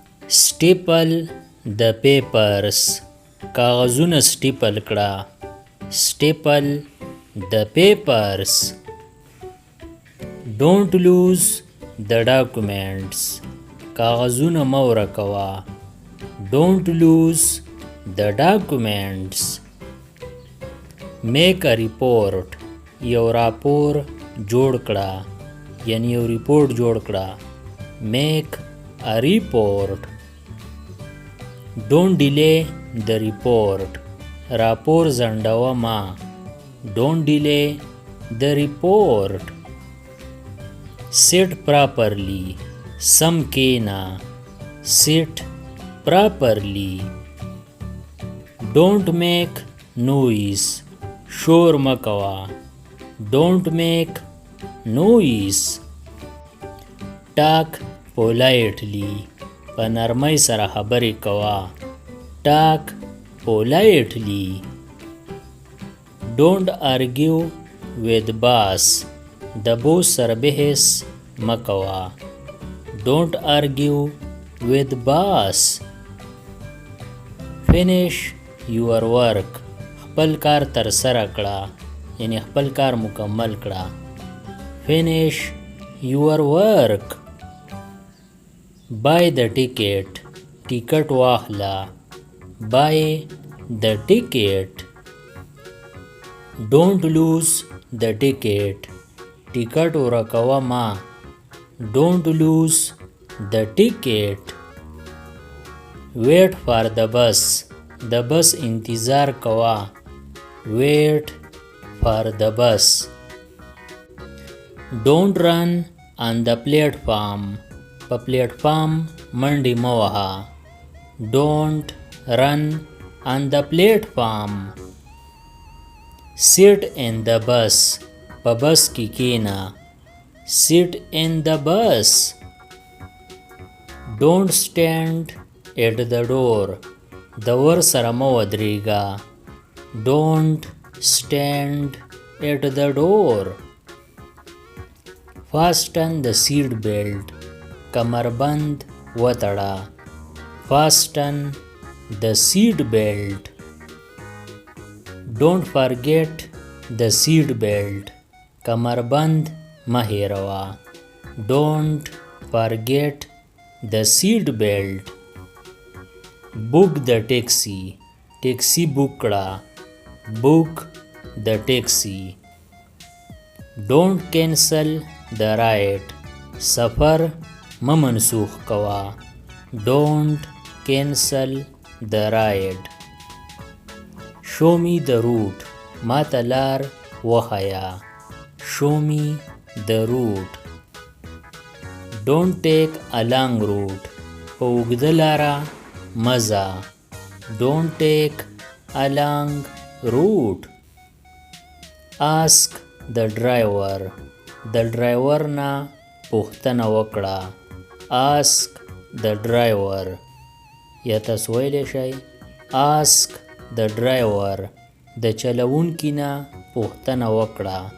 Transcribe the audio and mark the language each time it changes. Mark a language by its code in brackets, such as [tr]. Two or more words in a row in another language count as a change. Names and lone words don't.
[en] staple the papers [ps] کاغذونه سټیپل کړه [en] staple the papers don't lose the documents [ps] کاغذونه مه ورکوه [en] don't lose the documents make a report [ps] یو راپور جوړ کړه یعنی یو ریپورت جوړ کړه [en] make a report don't delay the report [ps] راپور ځنډوه ما [en] don't delay the report sit properly [ps] سم کینا [en] sit properly don't make noise [ps] شور مکوا [en] don't make noise talk politely [ps] په نرمۍ سره خبرې کوا [en] talk politely don't argue with boss [ps] د بوس سره بحث مکوا [en] don't argue with boss finish your work [ps] خپل کار تر سره کړه یعنی خپل کار مکمل کړه [en] finish your work buy the ticket [ps] ټیکټ واخله [en] buy the ticket don't lose the ticket [ps] ټیکټ ورکوه ما [en] don't lose the ticket wait for the bus [ps] د بس انتظار کوا [en] wait for the bus don't run on the platform [ps] په پلیټفارم منډې مه وهه [en] don't run on the platform sit in the bus [ps] په بس کې کینا [en] sit in the bus don't stand at the door [ps] د ور سره مه ودرېږه [en] don't stand at the door fasten the seat belt [ps] کمربند وتړه [en] fasten the seat belt don't forget the seat belt [ps] کمربند مه هېروه [en] don't forget the seat belt book the taxi [ps] taxi book کړه [en] book the taxi don't cancel the ride [ps] سفر مه منسوخ کوه [en] don't cancel the ride show me the route [ps] ما ته لار وښیه [en] show me the route don't take a long route [ps] په اوږده لاره مه ځه [en] don't take a long route ask the driver [ps] د ډرایور نه پوښتنه وکړه [en] ask the driver [ps] یا تاسو ویلی شئ [en] ask the driver [ps] د چلوونکي نه پوښتنه وکړه